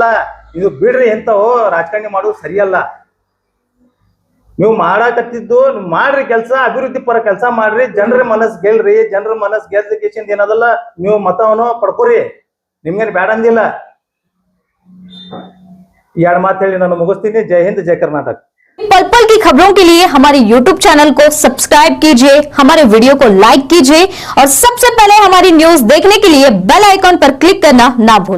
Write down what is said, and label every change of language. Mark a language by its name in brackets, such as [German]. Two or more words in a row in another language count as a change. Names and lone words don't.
[Kannada] ಇದು ಬಿಡ್ರಿ, ಎಂತವೋ ರಾಜಕಾರಣಿ ಮಾಡೋದು ಸರಿಯಲ್ಲ. ನೀವು ಮಾಡಾಕತ್ತಿದ್ದು ಮಾಡ್ರಿ, ಕೆಲಸ ಅಭಿವೃದ್ಧಿ ಪರ ಕೆಲಸ ಮಾಡ್ರಿ, ಜನರ ಮನಸ್ ಗೆಲ್ರಿ. ಜನರ ಮನಸ್ ಗೆಲ್ಲಿಕ್ಕೆ ಏನದಲ್ಲ ನೀವು ಮತವನ್ನು ಪಡ್ಕೋರಿ, ನಿಮ್ಗೇನು ಬೇಡ ಅಂದಿಲ್ಲ. ಎರಡು ಮಾತು ಹೇಳಿ ನಾನು ಮುಗಿಸ್ತೀನಿ. ಜೈ ಹಿಂದ್, ಜೈ ಕರ್ನಾಟಕ. [Hindi] पल पल की खबरों के लिए हमारे YouTube चैनल को सब्सक्राइब कीजिए, हमारे वीडियो को लाइक कीजिए और सबसे पहले हमारी न्यूज देखने के लिए बेल आइकॉन पर क्लिक करना ना भूलें।